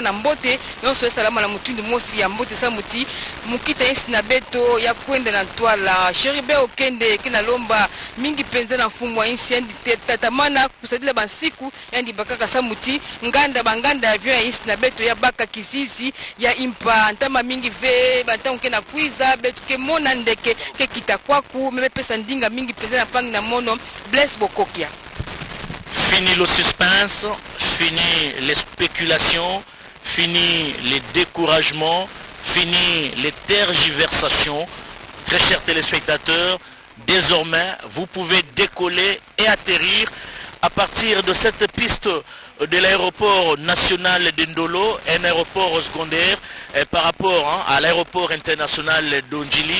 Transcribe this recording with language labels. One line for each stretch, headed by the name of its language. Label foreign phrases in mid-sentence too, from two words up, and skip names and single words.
Kituba (Democratic Republic of Congo): na mbote yonso ya salama na mutundu mosi ya mbote samuti mukita insi na beto ya kwenda na twala Sheribe Okende kina lomba mingi penza na mfumo wa insi ndi tatamana kusadila bansiku ndi baka kasamuti banganda avion ya insi na beto ya baka kisisi ya impa ntama mingi ve bantangu ke na kwiza beto ke mona ndeke ke kitakwaku meme pesa ndinga mingi pesa na pangi na mono Blaise Bokokia.
French: Fini le suspense, fini les spéculations, fini les découragements, fini les tergiversations. Très chers téléspectateurs, désormais vous pouvez décoller et atterrir à partir de cette piste de l'aéroport national de Ndolo, un aéroport secondaire par rapport à l'aéroport international d'Ondjili.